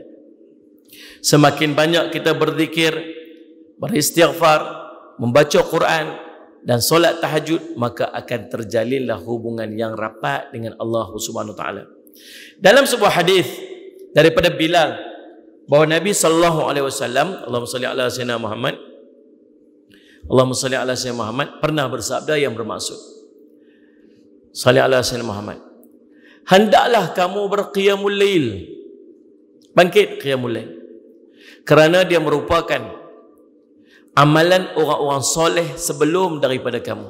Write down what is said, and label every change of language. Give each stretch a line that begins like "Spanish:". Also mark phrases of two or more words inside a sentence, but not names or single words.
Malay: Semakin banyak kita berzikir, beristighfar, membaca Quran dan solat tahajud, maka akan terjalinlah hubungan yang rapat dengan
Arabic: الله سبحانه وتعالى.
Malay: Dalam sebuah hadis daripada Bilal bahawa Nabi
Arabic: صلى الله عليه وسلم, اللهم صل على سيدنا محمد, اللهم صل على سيدنا محمد,
Malay: pernah bersabda yang bermaksud
Arabic: صل على سيدنا محمد,
Malay: hendaklah kamu berqiyamul lail, bangkit
Arabic: قيام الليل,
Malay: kerana dia merupakan amalan orang-orang soleh sebelum daripada kamu.